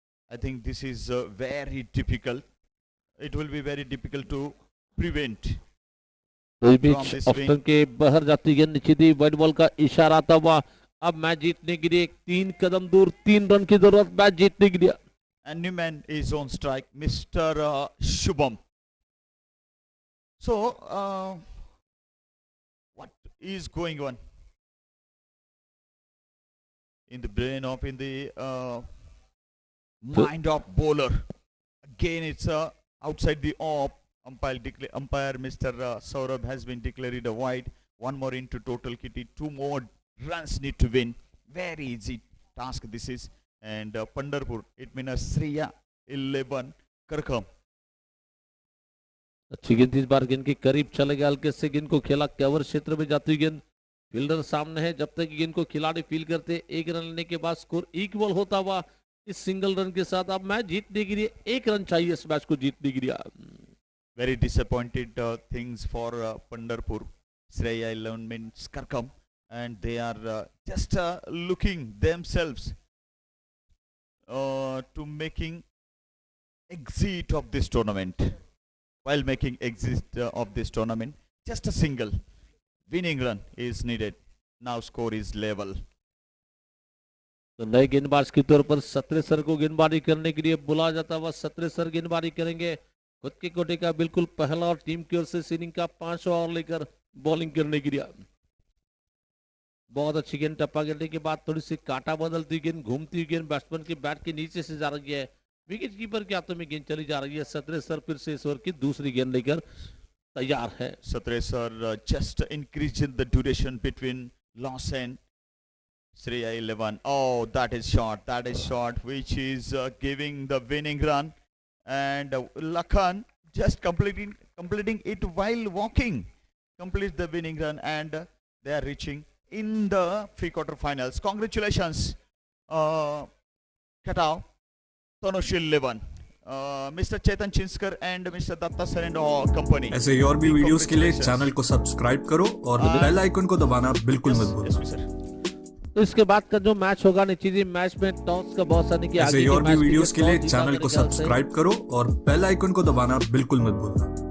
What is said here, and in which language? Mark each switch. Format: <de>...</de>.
<en>I think this is very difficult. It will be very difficult to prevent.</en> <hi>इस बीच option के बाहर जाती गेंद नीचे दी, वाइड बॉल का इशारा आता हुआ अब मैच जीतने के लिए 3 कदम दूर, 3 रन की जरूरत मैच जीतने के लिए।</hi> <en>And new man is on strike, Mr. Shubham. So, what is going on in the brain of, in the mind of bowler? Again, it's outside the off. Umpire Mr. Saurabh has been declared a wide. One more into total kitty. 2 more runs need to win. Very easy task this is. And Pandharpur, it means Sriya 11 Karkham.</en> <hi>अच्छी गेंद इस बार गेंद के करीब चले गया, हल्के से गेंद को खेला, कवर क्षेत्र में जाती हुई गेंद, फील्डर सामने है। जब तक गेंद को खिलाड़ी फील करते 1 रन लेने के बाद स्कोर इक्वल होता हुआ इस सिंगल रन के साथ अब मैच जीतने के लिए 1 रन चाहिए इस मैच को जीतने के लिए।</hi> <en>Very disappointed things for Pandharpur. Sriya 11 means Karkham, and they are just looking themselves to making exit of this tournament. While making exit of this tournament, just a single winning run is needed. Now score is level.</en> <hi>तो नए गेंदबाज के तौर पर सत्रे sir को गेंदबाजी करने के लिए बुलाया जाता हुआ सत्रे सर गेंदबाजी करेंगे खुद के कोटे का बिल्कुल पहला और टीम की ओर से सीनिंग का 5वां ओवर लेकर बॉलिंग करने के लिए। बहुत अच्छी गेंद, टप्पा गिरने के बाद थोड़ी सी काटा बदलती गेंद, घूमती हुई गेंद बैट्समैन के बैट के नीचे से जा रही है, विकेट कीपर के हाथों में गेंद चली जा रही है। सत्रे सर फिर से इस ओवर की दूसरी गेंद लेकर तैयार है।</hi> <en>Satre sir just increasing the duration between loss and Sriya 11. Oh, that is shot which is giving the winning run, and Lakhan just completing it while walking, completes the winning run, and they are reaching in the pre-quarter finals. Congratulations, Katao, Tanush 11. Mr. Chetan Chinskar and Mr. Datta sir and all company.</en> <hi>ऐसे ही और भी videos के लिए channel को subscribe करो और bell icon को दबाना बिल्कुल मत भूलना।</hi> <en>Yes, sir.</en> <hi>तो इसके बाद का जो मैच होगा निश्चित मैच में टॉस का बहुत सारी की ऐसे ही और भी वीडियोस के लिए चैनल को सब्सक्राइब करो और बेल आइकन को दबाना बिल्कुल मत भूलना।</hi>